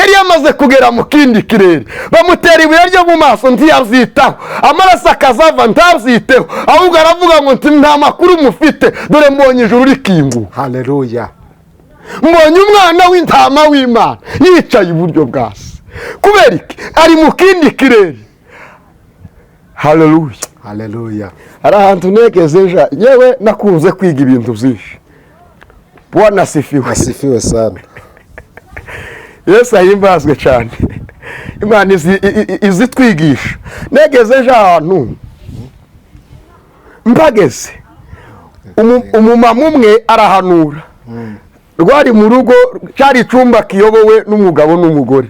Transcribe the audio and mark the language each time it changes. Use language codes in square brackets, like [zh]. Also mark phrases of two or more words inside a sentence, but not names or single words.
[rw] Yari yamaze kugera mu kindi kirere, bamutera ibuye ryo mu maso ntiyabyitaho, amaraso akazava ntabyiteho, ahubwo aravuga ngo nta makuru mufite, dore mbonye ijuru rikinguka. Haleluya. Mbonye umwana w'intama w'Imana yicaye iburyo bwa Se. Kubera iki? Ari mu kindi kirere. Haleluya. Haleluya. Ari ahantu negezeja, yewe nakunze kwiga ibintu byinshi. [sw] Bwana asifiwe. Asifiwe sana. [rw] Yesu ahimbazwe cyane. Imana izitwigisha. Negezeja ahantu mbageze, umumama umwe arahanura. Rwari mu rugo, cyari icumba kiyobowe n'umugabo n'umugore.